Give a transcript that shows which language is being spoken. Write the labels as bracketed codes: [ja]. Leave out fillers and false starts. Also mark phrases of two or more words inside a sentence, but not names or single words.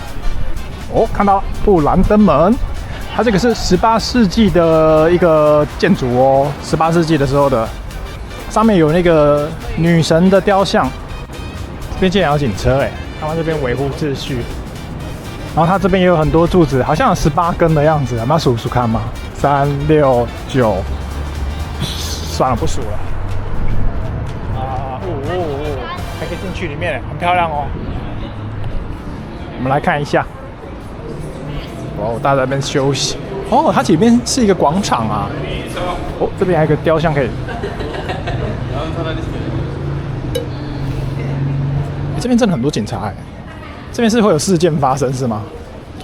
[zh] 哦，看到布蘭登門，它這個是18世紀的一個建築哦，18世紀的時候的，上面有那個女神的雕像。這邊竟然有警車哎，他們這邊維護秩序。然後它這邊也有很多柱子，好像有18根的樣子，我們要數數看嗎？3、6、9，算了，不數了。還可以進去裡面，很漂亮哦。我們來看一下。哦，大家在那邊休息。哦，它裡面是一個廣場啊。哦，這邊還有一個雕像可以。這邊真的很多警察哎。這邊是會有事件發生是嗎？